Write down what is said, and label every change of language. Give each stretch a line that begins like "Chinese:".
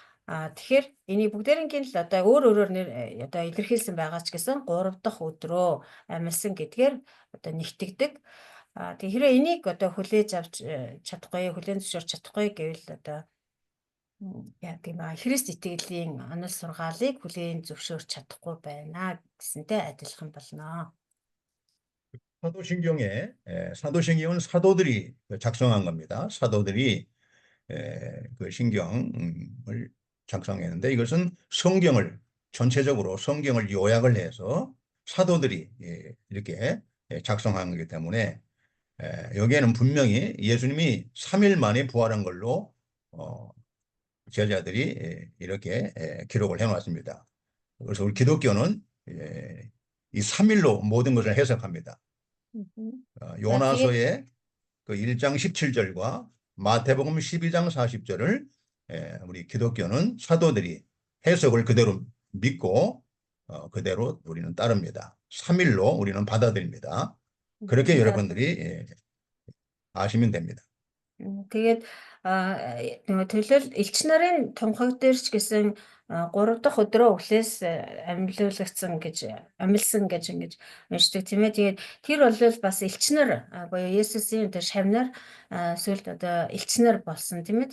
Mongolian: Тэгэхээр энийг бүгдээрийнх л одоо өөр нэр одоо илэрхийлсэн байгаа ч гэсэн 3 дахь өдрөө амилсан гэдгээр одоо нэгтгэдэг. Тэгэхээр энийг одоо хүлээж авч чадахгүй, хүлээн зөвшөөрч чадахгүй гэвэл одоо яа тийм Христ итгэлийн онол сургаалыг хүлээн зөвшөөрч чадахгүй байна гэсэнтэй адилхан болно.
Korean: 사도신경은 사도들이 작성한 겁니다. 사도들이 그 신경을 작성했는데 이것은 성경을 전체적으로 성경을 요약을 해서 사도들이 이렇게 작성한 거기 때문에 여기에는 분명히 예수님이 3일 만에 부활한 걸로 제자들이 이렇게 기록을 해놨습니다. 그래서 우리 기독교는 이 3일로 모든 것을 해석합니다. 요나서의 그 1장 17절과 마태복음 12장 40절을 우리 기독교는 사도들이 해석을 그대로 믿고 그대로 우리는 따릅니다. 3일로 우리는 받아들입니다. 그렇게 여러분들이 아시면 됩니다.
Mongolian: Тэгээд нөгөө төлөөл элч нарын тунхаг дээр ч гэсэн 3 дахь өдрөө өглөөс амилсан гэж ингэж уншдаг тийм ээ. Тэгээд тэр бол бас элч нар буюу Есүсийн тэр шавнар сүлд одоо элч нар болсон тийм ээ.